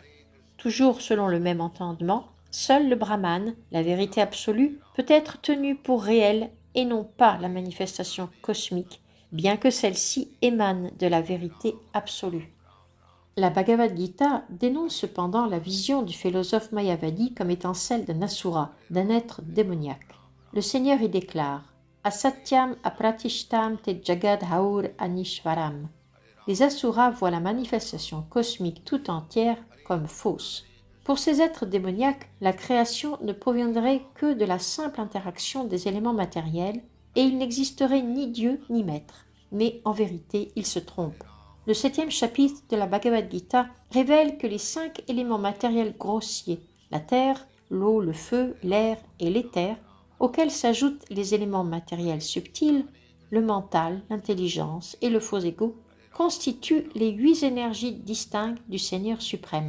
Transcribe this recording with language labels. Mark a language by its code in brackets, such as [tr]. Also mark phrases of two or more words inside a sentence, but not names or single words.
[fr] Toujours selon le même entendement, seul le Brahman, la vérité absolue, peut être tenu pour réel et non pas la manifestation cosmique, bien que celle-ci émane de la vérité absolue. La Bhagavad Gita dénonce cependant la vision du philosophe mayavadi comme étant celle d'un asura, d'un être démoniaque. Le Seigneur y déclare « [sa] Asatyam apratishtam te jagad haur anishvaram [fr] » Les asuras voient la manifestation cosmique tout entière comme fausse. Pour ces êtres démoniaques, la création ne proviendrait que de la simple interaction des éléments matériels et il n'existerait ni Dieu ni maître. Mais en vérité, ils se trompent. Le 7e chapitre de la Bhagavad Gita révèle que les 5 éléments matériels grossiers, la terre, l'eau, le feu, l'air et l'éther, auxquels s'ajoutent les éléments matériels subtils, le mental, l'intelligence et le faux ego, constituent les 8 énergies distinctes du Seigneur suprême.